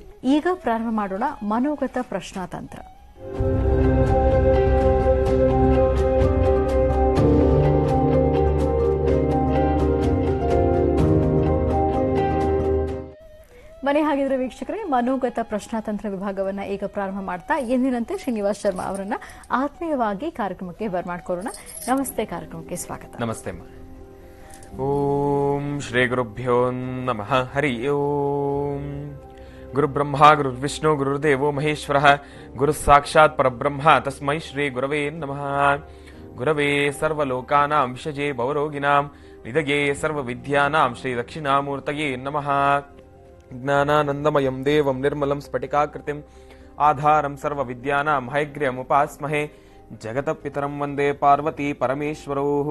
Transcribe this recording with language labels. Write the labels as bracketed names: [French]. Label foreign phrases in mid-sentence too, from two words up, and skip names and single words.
[Kannada] ಈಗ ಪ್ರಾರಂಭ ಮಾಡೋಣ ಮನೋಗತ ಪ್ರಶ್ನಾತಂತ್ರ. ಬನ್ನಿ ಹಾಗಿದ್ರೆ ವೀಕ್ಷಕರೇ, ಮನೋಗತ ಪ್ರಶ್ನಾತಂತ್ರ ವಿಭಾಗವನ್ನ ಈಗ ಪ್ರಾರಂಭ ಮಾಡ್ತಾ ಎಂದಿನಂತೆ ಶ್ರೀನಿವಾಸ್ ಶರ್ಮಾ ಅವರನ್ನ ಆತ್ಮೀಯವಾಗಿ ಕಾರ್ಯಕ್ರಮಕ್ಕೆ ಬರ್ಮಾಡ್ಕೊಳ್ಳೋಣ. ನಮಸ್ತೆ, ಕಾರ್ಯಕ್ರಮಕ್ಕೆ ಸ್ವಾಗತ. ನಮಸ್ತೆ. [Sanskrit] ಓಂ ಶ್ರೀ ಗುರುಭ್ಯೋ ನಮಃ. ಹರಿ ಓಂ. ಗುರುಬ್ರಹ್ಮ ಗುರುರ್ವಿಷ್ಣು ಗುರುರ್ದೇವೋ ಮಹೇಶ್ವರ ಗುರು ಸಾಕ್ಷಾತ್ ಪರಬ್ರಹ್ಮ ತಸ್ಮೈ ಶ್ರೀ ಗುರವೇ ನಮಃ. ಗುರವೇ ಸರ್ವಲೋಕಾನಾಂ ವಿಷಜೇ ಭವರೋಗಿಣಾಂ ನಿಧಯೇ ಸರ್ವವಿದ್ಯಾನಾಂ ಶ್ರೀ ದಕ್ಷಿಣಾಮೂರ್ತಯೇ ನಮಃ. ಜ್ಞಾನಾನಂದಮಯಂ ದೇವಂ ನಿರ್ಮಲಂ ಸ್ಫಟಿಕಾಕೃತಿಂ ಆಧಾರಂ ಸರ್ವವಿದ್ಯಾನಾಂ ಹಯಗ್ರ್ಯಮುಪಾಸ್ಮಹೇ ಜಗತಪಿತರಂ ವಂದೇ ಪಾರ್ವತಿ ಪರಮೇಶ್ವರೋ.